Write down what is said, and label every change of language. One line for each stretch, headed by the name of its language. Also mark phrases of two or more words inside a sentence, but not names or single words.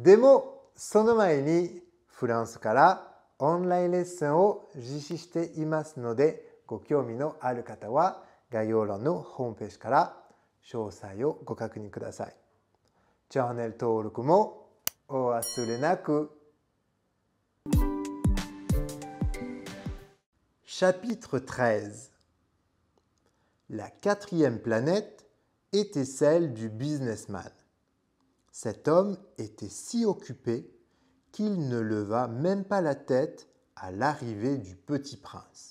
Japanese: でも、その前にフランスからオンラインレッスンを実施していますので、ご興味のある方は概要欄のホームページから詳細をご確認ください。チャンネル登録もお忘れなく。Chapitre 13.
French: La quatrième planète était celle du businessman. Cet homme était si occupé qu'il ne leva même pas la tête à l'arrivée du petit prince.